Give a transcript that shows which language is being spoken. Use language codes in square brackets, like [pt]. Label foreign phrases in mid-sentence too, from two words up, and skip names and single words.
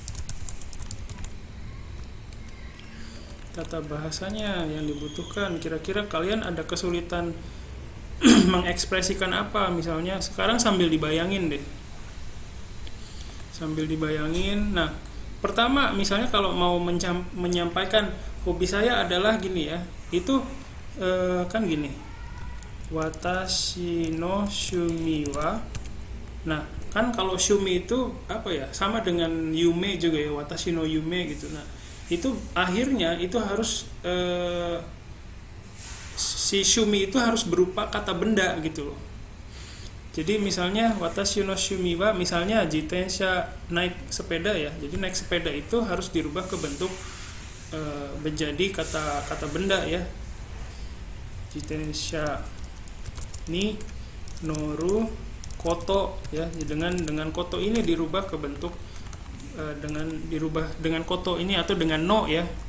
[id] Tata bahasanya yang dibutuhkan, kira-kira kalian ada kesulitan mengekspresikan apa? Misalnya sekarang sambil dibayangin deh. Nah, pertama misalnya kalau mau menyampaikan hobi saya adalah gini ya, itu kan gini, [ja] 私の趣味は. [id] Nah, kan kalau shumi itu apa ya, sama dengan yume juga ya, [ja] 私の夢 gitu. [id] Nah, itu akhirnya itu harus si shumi itu harus berupa kata benda gitu loh. Jadi misalnya [ja] 私の趣味は, [id] misalnya jitensha, naik sepeda ya. Jadi naik sepeda itu harus dirubah ke bentuk menjadi kata benda ya. [ja] 自転車に乗ること ya. [id] Dengan koto ini dirubah ke bentuk dengan koto ini atau dengan no ya.